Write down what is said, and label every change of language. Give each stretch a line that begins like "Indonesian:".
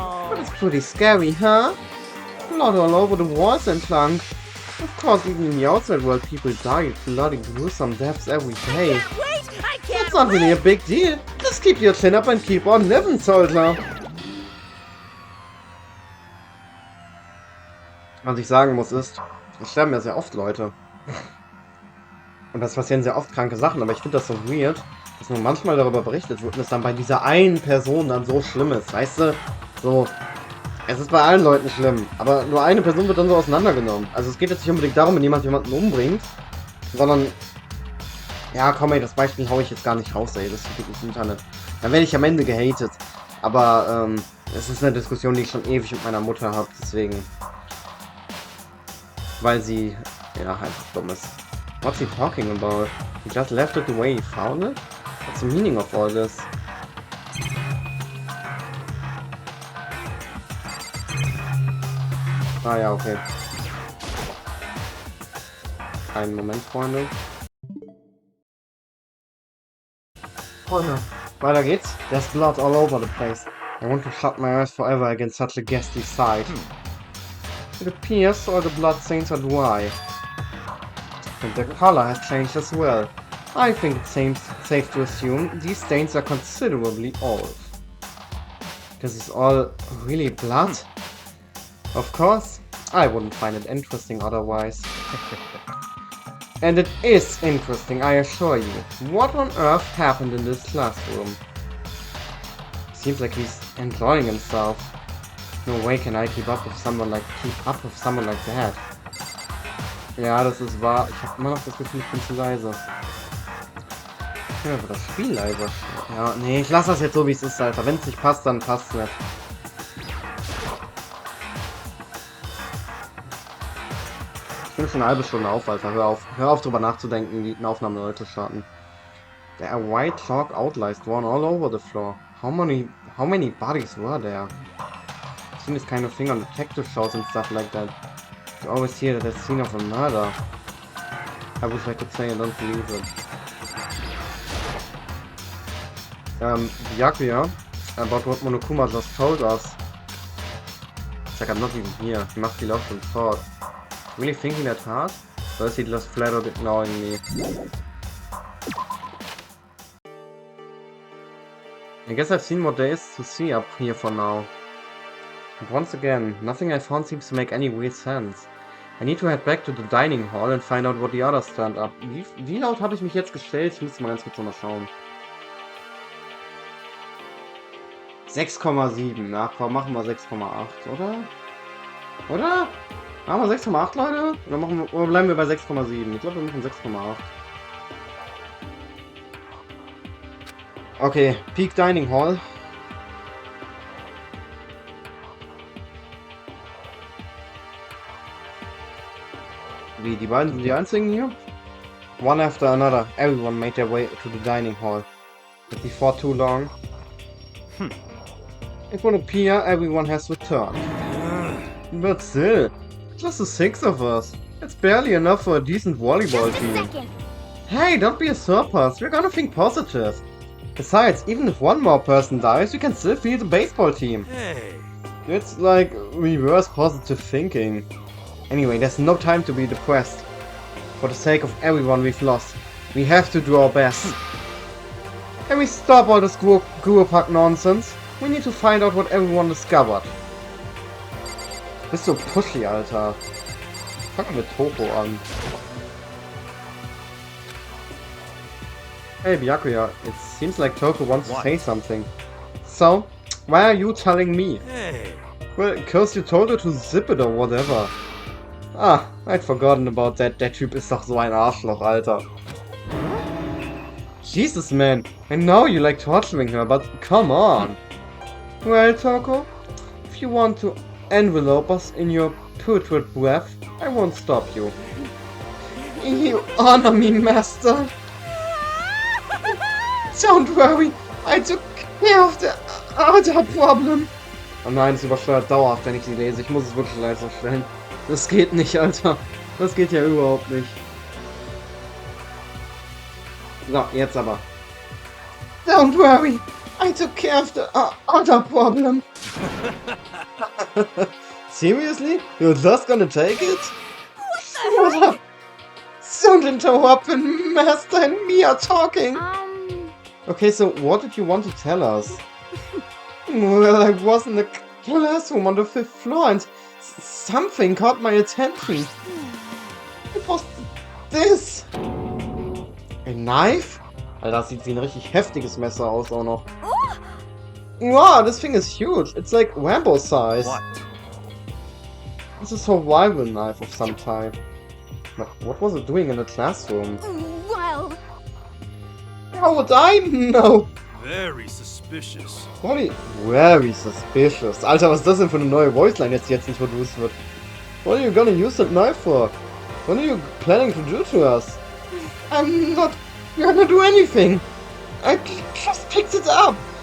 English: But it's pretty scary, huh? Blood all over the walls and Dank. Of course, even in the outside world, people die bloody gruesome deaths every day. It's not really a big deal. Just keep your chin up and keep on living, soldier.
German: Was ich sagen muss ist, es sterben ja sehr oft Leute. Und das passieren sehr oft kranke Sachen, aber ich finde das so weird, dass nur manchmal darüber berichtet wird und es dann bei dieser einen Person dann so schlimm ist, weißt du? So, es ist bei allen Leuten schlimm, aber nur eine Person wird dann so auseinandergenommen. Also es geht jetzt nicht unbedingt darum, wenn jemand jemanden umbringt, sondern... Ja, komm ey, das Beispiel hau ich jetzt gar nicht raus, ey, das steht nicht im Internet. Dann werde ich am Ende gehatet. Aber, es ist eine Diskussion, die ich schon ewig mit meiner Mutter habe, deswegen... Weil sie, ja, einfach dumm ist.
English: What's he talking about? He just left it the way he found it? What's the meaning of all this?
German: Ah ja, okay. Einen Moment, Freunde. Freunde, weiter geht's.
English: There's blood all over the place. I want to shut my eyes forever against such a ghastly sight. It appears all the blood stains are dry. And the color has changed as well. I think it seems safe to assume these stains are considerably old. This is all really blood? Of course, I wouldn't find it interesting otherwise. And it is interesting, I assure you. What on earth happened in this classroom? Seems like he's enjoying himself. No way can I keep up with someone like that.
German: Ja, das ist wahr. Ich habe immer noch das Gefühl, ich bin zu leise. Ja, aber das Spiel leise. Ja, nee, ich lasse das jetzt so, wie es ist, Alter. Wenn es nicht passt, dann passt es nicht. Ich bin schon eine halbe Stunde auf, Alter. Hör auf drüber nachzudenken, die Aufnahme neu zu starten.
English: There are white chalk outliers drawn all over the floor. How many bodies were there? I've seen this kind of thing on detective shows and stuff like that. You always hear that scene of a murder. I wish I could say I don't believe it. Byakuya, about what Monokuma just told us. It's like I'm not even here. He must be lost in thought. Really thinking that hard? Or is he just flat out ignoring me? I guess I've seen what there is to see up here for now. And once again, nothing I found seems to make any weird sense. I need to head back to the dining hall and find out what the others stand up.
German: Wie laut habe ich mich jetzt gestellt? Ich muss mal ganz kurz mal schauen. 6,7. Na komm, machen wir 6,8, oder? Oder? Machen wir 6,8, Leute? Oder bleiben wir bei 6,7? Ich glaube, wir machen 6,8.
English: Okay, Peak Dining Hall.
German: Wie, die beiden sind die einzigen hier?
English: One after another, everyone made their way to the dining hall. But before too long, it would appear everyone has returned. But still, just the 6 of us. It's barely enough for a decent volleyball team. Hey, don't be a surprise, we're gonna think positive. Besides, even if one more person dies, you can still field the baseball team. Hey. It's like reverse positive thinking. Anyway, there's no time to be depressed. For the sake of everyone we've lost, we have to do our best. Can we stop all this Guru-Pack nonsense? We need to find out what everyone discovered.
German: Bist du pushy, Alter. Fangen wir mit Toko an.
English: Hey Byakuya, it seems like Toko wants to say something. So, why are you telling me? Hey. Well, because you told her to zip it or whatever. Ah, I'd forgotten about that.
German: Der Typ ist doch so ein Arschloch, Alter.
English: Jesus, man. I know you like torturing her, but come on. Well, Toko, if you want to envelope us in your putrid breath, I won't stop you. You honor me, master. Don't worry, I took care of the other problem.
German: Oh nein, es übersteuert dauerhaft, wenn ich sie lese. Ich muss es wirklich leiser stellen. Das geht nicht, Alter. Das geht ja überhaupt nicht. So, jetzt aber.
English: Don't worry, I took care of the other problem. Seriously? You're just gonna take it? What up? Don't interrupt when Master and me are talking. Okay, so what did you want to tell us? Well, I was in the classroom on the 5th floor and something caught my attention. It was this. A knife?
German: Alter, das sieht wie ein richtig heftiges Messer aus auch noch.
English: Wow, this thing is huge. It's like Rambo size. What? It's a survival knife of some type. But what was it doing in the classroom? Well, How would I know? Very suspicious. Holy, very suspicious.
German: Alter, was ist das denn für eine neue Voiceline jetzt introduced wird?
English: What are you gonna use that knife for? What are you planning to do to us? I'm not gonna do anything. I just picked it up.